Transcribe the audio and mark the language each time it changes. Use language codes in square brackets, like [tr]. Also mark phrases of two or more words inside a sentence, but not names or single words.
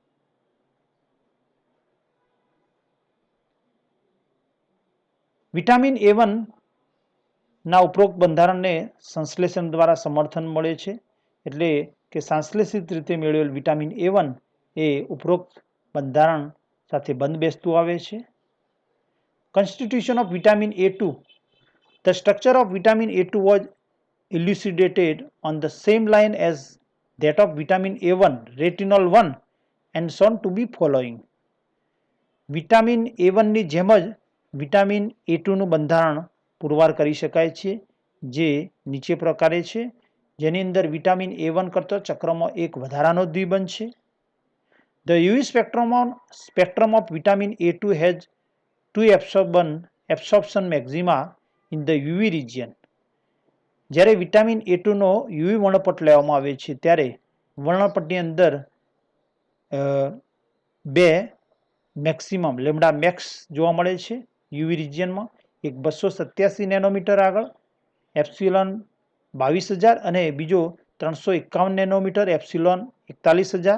[gu] વિટામિન A1 ના ઉપરોક્ત બંધારણને સંશ્લેષણ દ્વારા સમર્થન મળે છે, એટલે કે સંશ્લેષિત રીતે મેળવેલ વિટામિન A1 એ ઉપરોક્ત બંધારણ સાથે બંધબેસતું આવે છે. [en] Constitution of vitamin A2. The structure of vitamin A2 was elucidated on the same line as that of vitamin A1, retinol 1, and shown to be following. [gu] વિટામિન A1 ની જેમ જ વિટામિન A2નું બંધારણ પુરવાર કરી શકાય છે, જે નીચે પ્રકારે છે, જેની અંદર વિટામિન A1 કરતો ચક્રમાં એક વધારાનો દ્વિબંધ છે. [en] The UV spectrum of vitamin A2 has 2 absorption maxima in the UV region. [gu] જ્યારે વિટામિન A2નો UV વર્ણપટ લેવામાં આવે છે ત્યારે વર્ણપટની અંદર 2 [en] maximum lambda max [gu] જોવા મળે છે યુવી રિજિયનમાં. એક 287 નેનોમીટર આગળ એપ્સિલોન 22,000 અને બીજો 351 નેનોમીટર એપ્સિલોન 41,000.